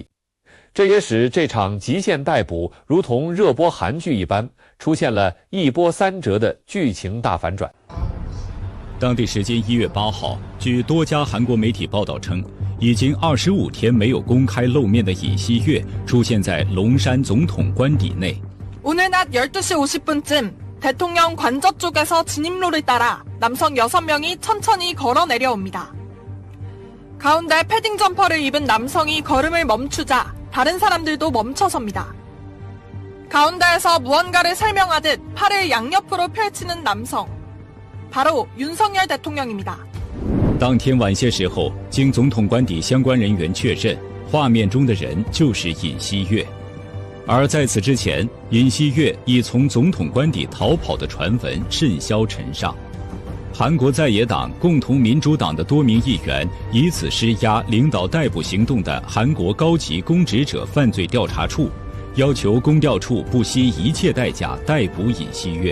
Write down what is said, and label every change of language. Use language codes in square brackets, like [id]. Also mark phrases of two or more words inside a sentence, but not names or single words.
[zh] 这也使这场极限逮捕如同热播韩剧一般，出现了一波三折的剧情大反转。当地时间1月8号，据多家韩国媒体报道称，已经25天没有公开露面的尹锡悦出现在龙山总统官邸内。 [ko] 오늘 낮 12시 50분쯤 대통령 관저 쪽에서 진입로를 따라 남성 6명이 천천히 걸어 내려옵니다. 가운데 패딩 점퍼를 입은 남성이 걸음을 멈추자 다른 사람들도 멈춰섭니다. 가운데에서 무언가를 설명하듯 팔을 양옆으로 펼치는 남성. 바로 윤석열 대통령입니다. [zh] 当天晚些时候，经总统官邸相关人员确认，画面中的人就是尹锡悦。而在此之前，尹锡悦已从总统官邸逃跑的传闻甚嚣尘上。韩国在野党共同民主党的多名议员以此施压领导逮捕行动的韩国高级公职者犯罪调查处，要求公调处不惜一切代价逮捕尹锡悦。